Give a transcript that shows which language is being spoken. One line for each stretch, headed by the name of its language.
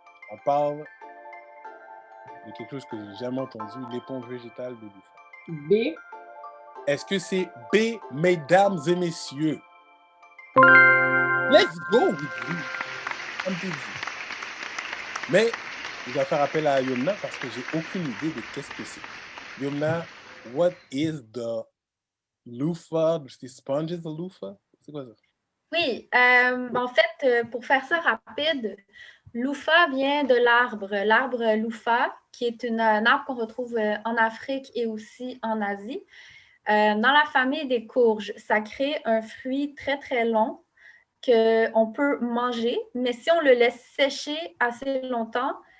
French: On parle de quelque chose que j'ai jamais entendu, l'éponge végétale de loofah. B. Est-ce que c'est B, mesdames et messieurs?
English: Let's go with you.
French: Mais je vais faire appel à Yomna parce que j'ai aucune idée de qu'est-ce que c'est.
English: Yomna, what is the loofah? The sponge is the loofah?
French: C'est quoi ça? Oui, en fait, pour faire ça rapide, loofah vient de l'arbre loofah, qui est un arbre qu'on retrouve en Afrique et aussi en Asie. Dans la famille des courges, ça crée un fruit très, très long qu'on peut manger, mais si on le laisse sécher assez longtemps,